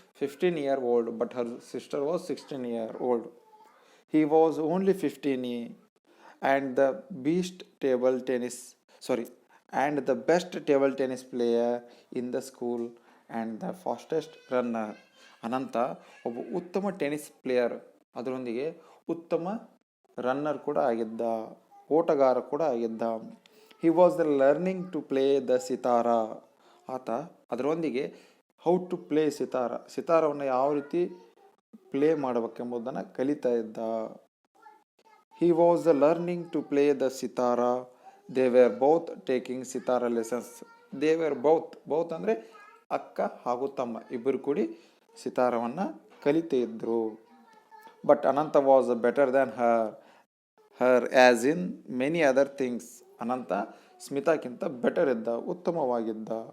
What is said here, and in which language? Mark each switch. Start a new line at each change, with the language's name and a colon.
English: 15-year-old, but her sister was 16-year-old. He was only 15, and the beast table tennis, sorry, and the best table tennis player in the school and the fastest runner.
Kannada: ಅನಂತ ಒಬ್ಬ ಉತ್ತಮ tennis player, ಅದರೊಂದಿಗೆ ಉತ್ತಮ runner ಕೂಡ ಆಗಿದ್ದ, ಓಟಗಾರ ಕೂಡ ಆಗಿದ್ದ.
English: He was the learning to play the sitar.
Kannada: ಆತ ಅದರೊಂದಿಗೆ
English: how to play
Kannada: ಸಿತಾರವನ್ನು ಯಾವ ರೀತಿ ಪ್ಲೇ ಮಾಡಬೇಕೆಂಬುದನ್ನು ಕಲಿತಾ ಇದ್ದ.
English: He was learning to play the sitara. They were both taking sitara lessons. They were both
Kannada: ಅಂದರೆ ಅಕ್ಕ ಹಾಗೂ ತಮ್ಮ ಇಬ್ಬರು ಕೂಡಿ ಸಿತಾರವನ್ನು ಕಲಿತಾ ಇದ್ದರು.
English: But Ananta was better than her as in many other things.
Kannada: Ananta ಸ್ಮಿತಾಕ್ಕಿಂತ better ಇದ್ದ, ಉತ್ತಮವಾಗಿದ್ದ.